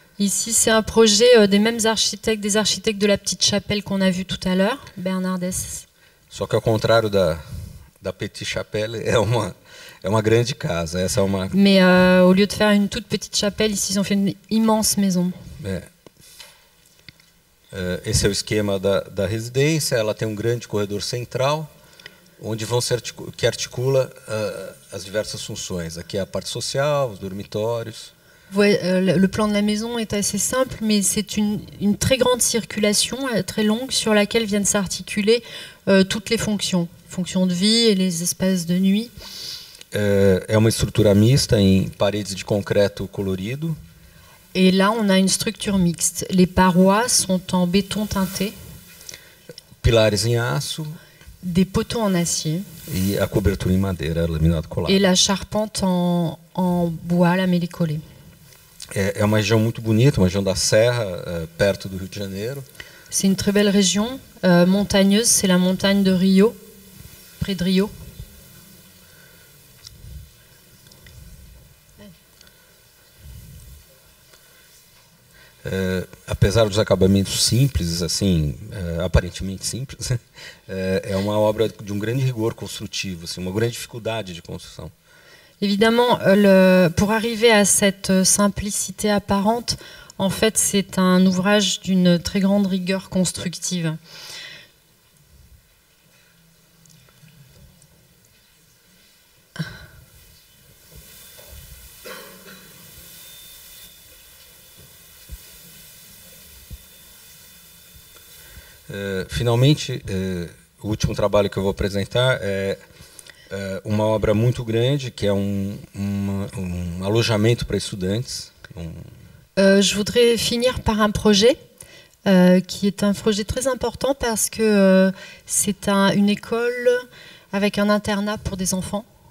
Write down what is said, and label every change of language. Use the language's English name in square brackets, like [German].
[French] Ici, c'est un projet des mêmes architectes, des architectes de la petite chapelle qu'on a vue tout à l'heure, Bernardes. [Portuguese] Só que ao contrário da Petite Chapelle, é uma grande casa. Essa é uma. [French] Mais au lieu de faire une toute petite chapelle, ici ils ont fait une immense maison. [Portuguese] Esse é o esquema da residência. Ela tem um grande corredor central, onde que articula as diversas funções. Aqui é a parte social, os dormitórios. [French] Le plan de la maison est assez simple, mais c'est une très grande circulation, très longue, sur laquelle viennent s'articuler toutes les fonctions de vie et les espaces de nuit. [Portuguese] É uma estrutura mista em paredes de concreto colorido. [French] Et là, on a une structure mixte. Les parois sont en béton teinté. [Portuguese] Pilares em aço. [French] Des poteaux en acier. [Portuguese] E a cobertura em madeira, laminado colado. [French] Et la charpente en bois lamellé collé. [Portuguese] É uma região muito bonita, uma região da Serra, perto do Rio de Janeiro. [French] C'est une très belle région montagneuse. C'est la montagne de Rio, près de Rio. [Portuguese] Apesar dos acabamentos simples, assim, aparentemente simples, é uma obra de um grande rigor construtivo, assim, uma grande dificuldade de construção. [French] Évidemment, pour arriver à cette simplicité apparente, en fait, c'est un ouvrage d'une très grande rigueur constructive. [Portuguese] Finalmente, o último trabalho que eu vou apresentar é uma obra muito grande, que é um alojamento para estudantes. [French] Je voudrais finir par un projet qui est un projet très important parce que c'est une école avec un internat pour des enfants.